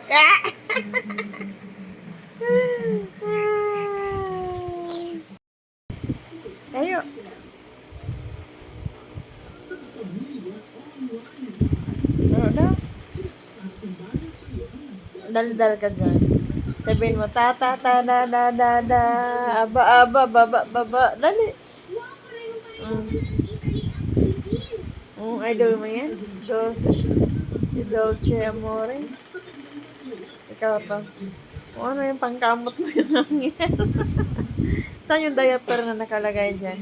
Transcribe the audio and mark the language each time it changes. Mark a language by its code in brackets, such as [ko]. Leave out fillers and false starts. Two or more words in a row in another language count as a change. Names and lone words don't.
[tl] Ah! Kayo. Ano daw? Daldal ka dyan. Sabihin mo, ta, ta, ta, da, da, da, da, aba, aba, baba, baba. Dali. Mm. Idol mo yan? Si Dolce Amore. Ikaw to. O ano yung pangkamot mo yun lang yan? Saan yung diaper na nakalagay dyan?